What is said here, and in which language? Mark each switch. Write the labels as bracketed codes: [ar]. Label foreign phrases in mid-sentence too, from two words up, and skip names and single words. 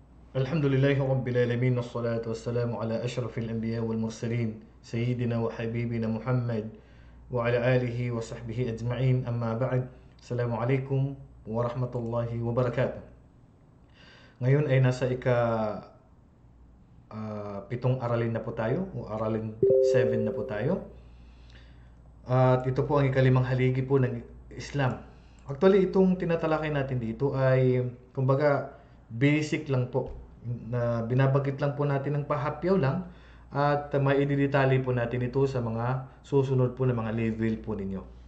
[ar] الحمد لله رب العالمين والصلاة والسلام على أشرف الأنبياء والمرسلين سيدنا وحبيبنا محمد وعلى آله وصحبه أجمعين أما بعد. السلام عليكم ورحمة الله وبركاته. [tl] Ngayon ay nasa pitong aralin na po tayo o aralin 7 na po tayo. At ito po ang ikalimang haligi po ng Islam. Actually, itong tinatalakay natin dito ay kumbaga basic lang po na binabagit lang po natin ng pahapyaw lang at maididetali po natin ito sa mga susunod po na mga level po ninyo.